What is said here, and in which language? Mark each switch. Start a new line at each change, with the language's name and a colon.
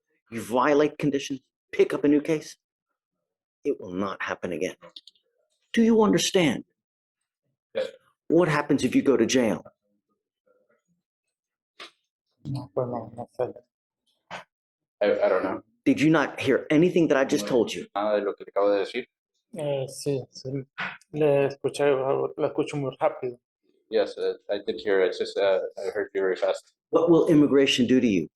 English: You violate conditions, pick up a new case, it will not happen again. Do you understand? Yes. What happens if you go to jail?
Spanish: no, pues no sé.
English: I don't know. Did you not hear anything that I just told you?
Spanish: Nada de lo que le acabo de decir. Sí, le escucho muy rápido.
English: Yes, I did hear it. It's just I heard you very fast. What will immigration do to you?